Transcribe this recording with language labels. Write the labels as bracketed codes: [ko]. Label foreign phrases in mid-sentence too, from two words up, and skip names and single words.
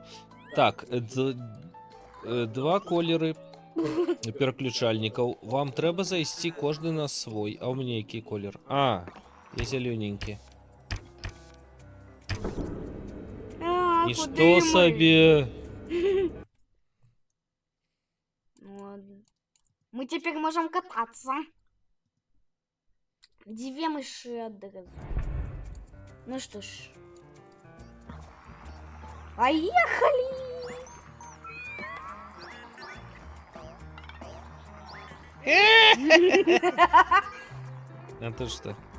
[uk] Так, два кольори переключальників. Вам треба зайти кожен на свой. А у мене який колір? А, я зелененький. А, І куди що ми? собі? Ну ладно. [ru] Мы теперь можем кататься. Две мыши одразу. Ну что ж. Поехали! А то что?